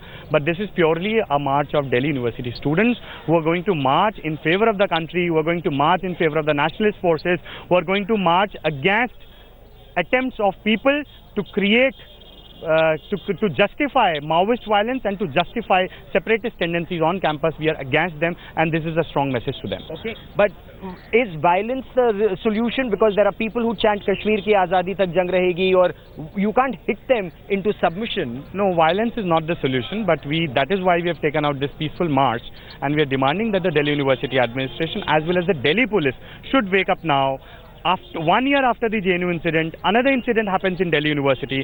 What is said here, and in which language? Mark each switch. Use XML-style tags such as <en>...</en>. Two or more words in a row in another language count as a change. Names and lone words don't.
<en>But this is purely a march of Delhi University students who are going to march in favor of the country, who are going to march in favor of the nationalist forces, who are going to march against attempts of people to create to justify Maoist violence and to justify separatist tendencies on campus. We are against them, and this is a strong message to them. Okay, but is violence the solution? Because there are people who chant</en> <hi>कश्मीर की आज़ादी तक जंग रहेगी,</hi> <en>or you can't hit them into submission. No, violence is not the solution, but that is why we have taken out this peaceful march, and we are demanding that the Delhi University administration as well as the Delhi police should wake up now. After 1 year after the JNU incident, another incident happens in Delhi University.</en>